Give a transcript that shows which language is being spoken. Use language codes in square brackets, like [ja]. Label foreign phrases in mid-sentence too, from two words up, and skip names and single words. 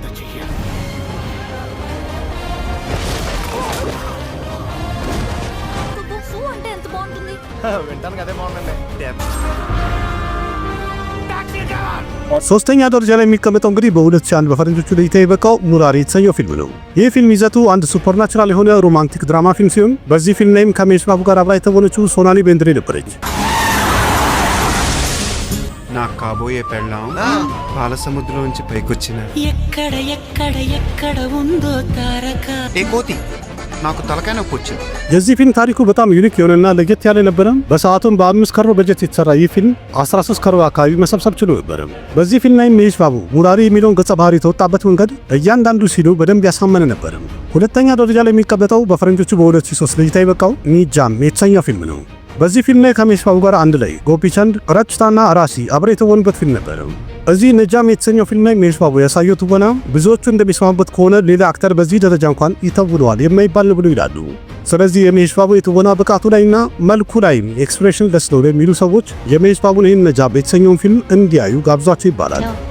[am] ሶስተኛ ደረጃ ላይ የሚቀመጠው እንግዲህ በ2001 በፈረንጆቹ ለእይታ የበቃው ሙራሪ የተሰኘው ፊልም ነው። ይህ ፊልም ይዘቱ አንድ ሱፐርናቹራል የሆነ [en] romantic drama film [am] ሲሆን በዚህ ፊልም ላይም ከመሄሽ ባቡ ጋር አብራ የተወነችው ሶናሊ ቤንድሬ ነበረች። [te] నా కాబోయే పెళ్ళాం పాల సముద్రంలోంచి పైకొచ్చిన ఎక్కడ ఎక్కడ ఎక్కడ ఉందో తారక ఏ కోతి నాకు తలకాయ నొప్పి వచ్చింది. [am] የዚህ ፊልም ታሪኩ በጣም ዩኒክ የሆነና ለየት ያለ ነበረ። በሰዓቱም በ5 ከሮ በጀት የተሰራ ይህ ፊልም 13 ከሮ አካባቢ መሰብሰብ ችሎ ነበረ። በዚህ ፊልም ላይ መሄሽ ባቡ ሙራሪ የሚለውን ገጸ ባህሪ የተወጣበት መንገድ እያንዳንዱ ሲሉ በደንብ ያሳመነ ነበረ። ሁለተኛ ደረጃ ላይ የሚቀመጠው በፈረንጆቹ በ2003 ለእይታ የበቃው ኒጃም የተሰኘው ፊልም ነው። በዚህ ፊልም ላይ ከመሄሽ ባቡ ጋር አንድ ላይ ጎፒ ቻንድ፣ ረችታና ራሲ አብረው የተወኑበት ፊልም ነበረ። እዚህ ነጃም የተሰኘው ፊልም ላይ መሄሽ ባቡ ያሳየው ትወና ብዙዎቹ እንደሚስማሙበት ከሆነ ሌላ አክተር በዚህ ደረጃ እንኳን ይተውነዋል የማይባል ነው ብሎ ይላሉ። ስለዚህ የመሄሽ ባቡ የትወና ብቃቱ ላይና መልኩ ላይ ኤክስፕሬሽን ደስ ነው የሚሉ ሰዎች የመሄሽ ባቡን ይህን ነጃም የተሰኘውን ፊልም እንዲያዩ ጋብዟቸው ይባላል።